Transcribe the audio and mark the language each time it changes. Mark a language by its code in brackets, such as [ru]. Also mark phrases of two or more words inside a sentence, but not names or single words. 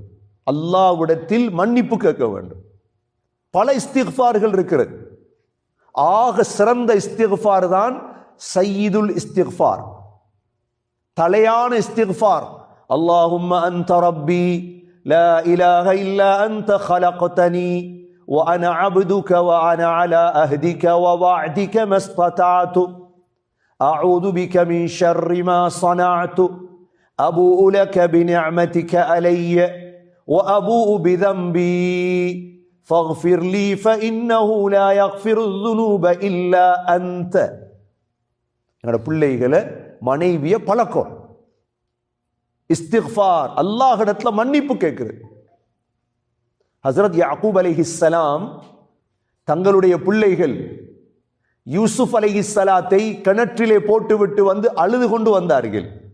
[ta] அல்லாஹ்விடத்தில் மன்னிப்பு கேட்க வேண்டும். பல இஸ்திக்ஃபார்கள் இருக்கிறது. ஆக சிறந்த இஸ்திக்ஃபார் தான் [ar] سيد الاستغفار, [ta] தலையான இஸ்திக்ஃபார். [ar] اللهم أنت ربي لا إله إلا أنت خلقتني وانا عبدك وانا على عهدك ووعدك ما استطعت اعوذ بك من شر ما صنعت ابوء لك بنعمتك علي وابوء بذنبي فاغفر لي فانه لا يغفر الذنوب الا انت. [ta] என்னோட பிள்ளைகளை மனைவிய பழக்கம் இஸ்திக்ஃபார், அல்லாஹ்விடத்துல மன்னிப்பு கேட்கிறது. ஹஜ்ரத் யாக்கூப் அலைஹிஸ்ஸலாம் தங்களுடைய பிள்ளைகள் யூசுப் அலைஹிஸ்ஸலாத்தை கிணற்றிலே போட்டுவிட்டு வந்து அழுது கொண்டு வந்தார்கள்.